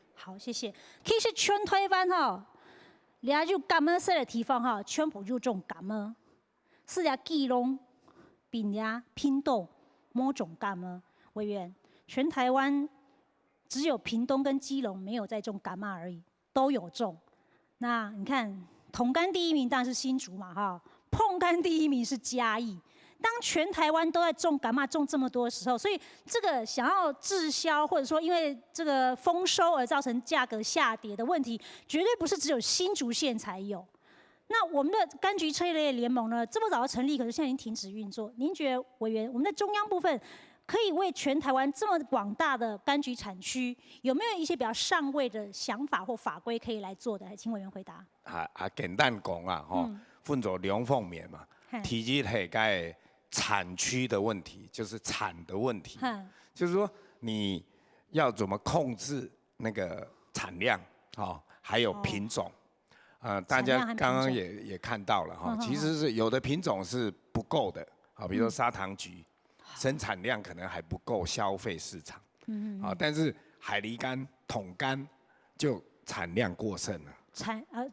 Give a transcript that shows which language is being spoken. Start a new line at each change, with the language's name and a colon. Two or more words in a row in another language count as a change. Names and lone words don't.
Chinese: 好，謝謝。其實全台灣哈。你要就柑仔色的地方哈，全部就種柑仔，是呀，基隆、屏東、屏東某種柑仔。委員，全台灣只有屏東跟基隆沒有在種柑仔而已，都有種。那你看，統柑第1名當然是新竹嘛哈，椪柑第1名是嘉義。当全台湾都在种柑种这么多的时候，所以这个想要滞销，或者说因为这个丰收而造成价格下跌的问题，绝对不是只有新竹县才有。那我们的柑橘车类联盟呢，这么早就成立，可是现在已经停止运作。您觉得委员，我们在中央部分可以为全台湾这么广大的柑橘产区，有没有一些比较上位的想法或法规可以来做的？请委员回答。简单讲啊，分作两方面嘛。第一係個產區的問題，就是產的問題，就是說你要怎麼控制那個產量，還有品種。大家剛剛也看到了哈，其實是有的品種是不夠的，比如說砂糖橘，生產量可能還不夠消費市場，但是海梨柑、桶柑就產量過剩了，